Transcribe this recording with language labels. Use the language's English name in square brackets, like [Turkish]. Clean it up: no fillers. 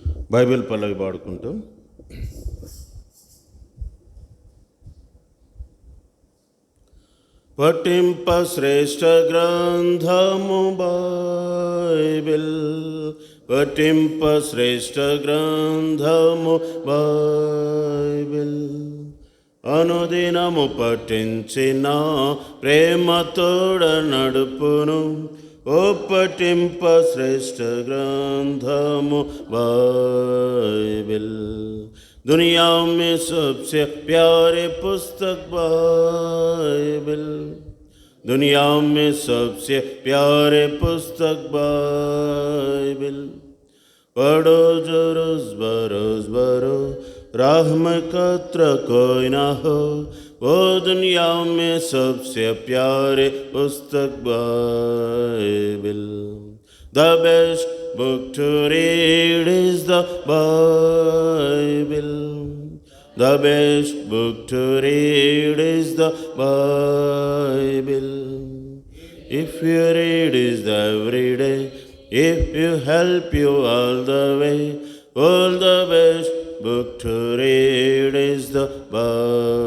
[Telugu] Bible పల్లవి పాడుకుంటూ పఠింప శ్రేష్ఠ గ్రంథము Bible, పఠింప శ్రేష్ఠ గ్రంథము బైబిల్, అనుదినము పఠించిన ప్రేమతోడ నడుపును. ఓ పఠింప శ్రేష్ఠ గ్రంథము [Hindi] बाइबिल, दुनिया में सबसे प्यारे पुस्तक बाइबिल, दुनिया में सबसे प्यारे पुस्तक बाइबिल, पढ़ो जो रोज बरोज बरो, राह में कतरा कोई ना हो, वो दुनिया में सबसे प्यारे पुस्तक Bible. [English] The best book to read is the Bible. The best book to read is the Bible. If you read it every day, if you help you all the way, all the best book to read is the Bible.